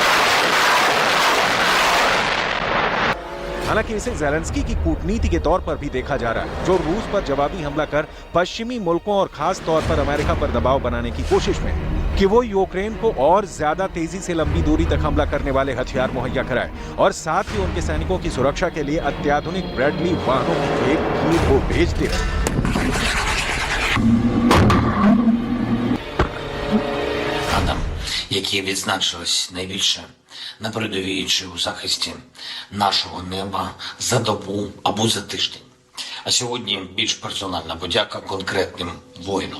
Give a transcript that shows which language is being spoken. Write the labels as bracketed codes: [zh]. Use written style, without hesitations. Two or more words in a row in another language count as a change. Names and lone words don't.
[hi] हालांकि इसे ज़ेलेंस्की की कूटनीति के तौर पर भी देखा जा रहा है, जो रूस पर जवाबी हमला कर पश्चिमी मुल्कों और खास तौर पर अमेरिका पर दबाव बनाने की कोशिश में है कि वो यूक्रेन को और ज्यादा तेजी से लंबी दूरी तक हमला करने वाले हथियार मुहैया कराए और साथ ही उनके सैनिकों की सुरक्षा के लिए अत्याधुनिक ब्रैडली वाहनों की खेप कीव को भेजते रहे। [uk] Які відзначились найбільше на передовій чи у захисті нашого неба за добу або за тиждень. А сьогодні більш персональна подяка конкретним воїнам.